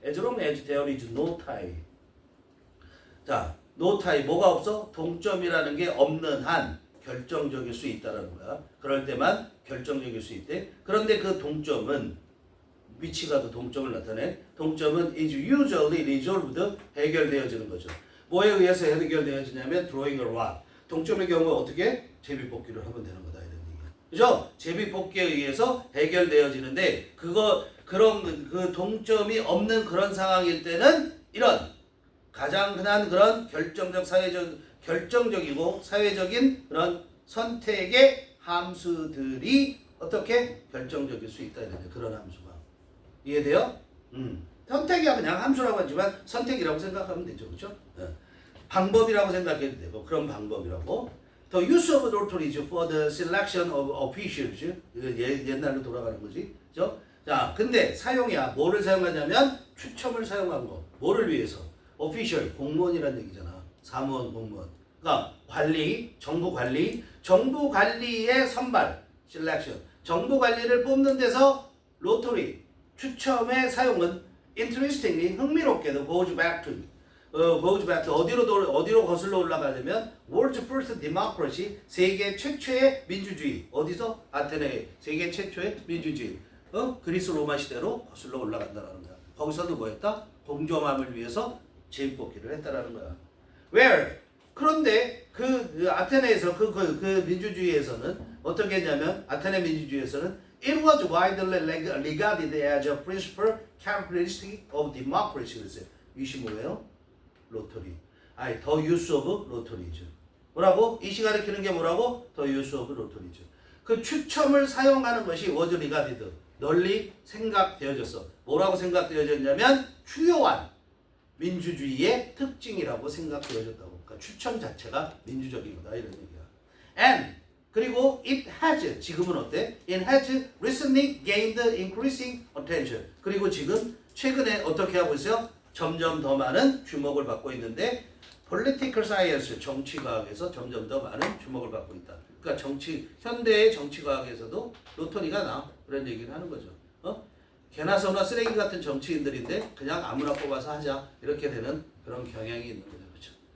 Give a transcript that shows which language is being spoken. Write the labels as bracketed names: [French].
[English] as long as there is no tie. [Korean] 자, no tie 뭐가 없어? 동점이라는 게 없는 한 결정적일 수 있다라는 거야. 그럴 때만 결정적일 수 있대. 그런데 그 동점은 위치가 그 동점을 나타내. 동점은 [English] is usually resolved [Korean] 해결되어지는 거죠. 뭐에 의해서 해결되어지냐면 [English] drawing a rod. [Korean] 동점의 경우 어떻게? 제비뽑기를 하면 되는 거다 이런 얘기야. 그죠? 제비뽑기에 의해서 해결되어지는데 그런 그 동점이 없는 그런 상황일 때는 이런 가장 흔한 그런 결정적이고 사회적인 그런 선택의 함수들이 어떻게 결정적일 수 있다 이런 그런 함수가. 이해돼요? 선택이야 그냥 함수라고 하지만 선택이라고 생각하면 되죠. 그렇죠? 방법이라고 생각해도 되고 그런 방법이라고. [English] The use of lotteries for the selection of officials. [Korean] 옛날로 돌아가는 거지. 그죠? 자, 근데 사용이야. 뭐를 사용하냐면 추첨을 사용한 거. 뭐를 위해서? official, 공무원이라는 얘기잖아. 사무원, 공무원. 그러니까 정부 관리의 선발, selection. 정부 관리를 뽑는 데서 로터리, 추첨의 사용은 [English] interestingly [Korean] 흥미롭게도 [English] goes back to [Korean] 어디로 거슬러 올라가냐면 [English] world's first democracy [Korean] 세계 최초의 민주주의 어디서 아테네 세계 최초의 민주주의 그리스 로마 시대로 거슬러 올라간다는 거야. 거기서도 뭐했다? 공정함을 위해서 제비뽑기를 했다라는 거야. [English] Where [Korean] 그런데 그 아테네에서 그 민주주의에서는 어떻게 [English] 했냐면 아테네 민주주의에서는 It was widely regarded as a principal characteristic of democracy. [Korean] 그랬어요. 이시 뭐예요? 로터리. [English] The use of lotteries. [Korean] 뭐라고? 이 시간에 키는 게 뭐라고? [English] The use of lotteries. [Korean] 그 추첨을 사용하는 것이 [English] was regarded. [Korean] 널리 생각되어졌어. 뭐라고 생각되어졌냐면 주요한 민주주의의 특징이라고 생각되어졌다고. 그러니까 추첨 자체가 민주적인 거다 이런 얘기야. And 그리고 [English] it has [Korean] 지금은 어때? [English] It has recently gained increasing attention. [Korean] 그리고 지금 최근에 어떻게 하고 있어요? 점점 더 많은 주목을 받고 있는데 [English] political science [Korean] 정치과학에서 점점 더 많은 주목을 받고 있다. 그러니까 현대의 정치과학에서도 로터리가 나 그런 얘기를 하는 거죠. 개나 소나 쓰레기 같은 정치인들인데 그냥 아무나 뽑아서 하자 이렇게 되는 그런 경향이 있는 거죠. 그렇죠?